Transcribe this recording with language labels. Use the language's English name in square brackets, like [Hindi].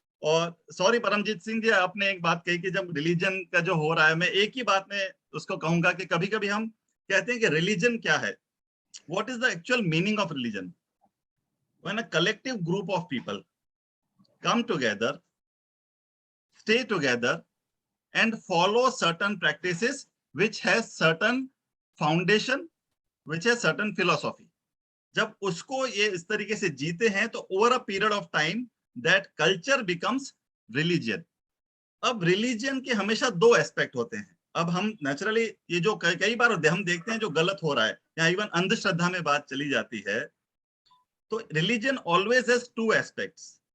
[Hindi] और सॉरी परमजीत सिंह जी, आपने एक बात कही कि जब रिलीजन का जो हो रहा है, मैं एक ही बात में उसको कहूंगा कि कभी कभी हम कहते हैं कि रिलीजन क्या है, [English] What is the actual meaning of religion? When a collective group of people come together stay together and follow certain practices which has certain foundation, which has certain philosophy. [Hindi] जब उसको ये इस तरीके से जीते हैं तो [English] over a period of time that culture becomes religion. [Hindi] अब रिलीजन के हमेशा दो एस्पेक्ट होते हैं. अब हम नेचुरली ये जो कई बार हम देखते हैं जो गलत हो रहा है या इवन अंधश्रद्धा में बात चली जाती है, तो [English] Religion always has two aspects.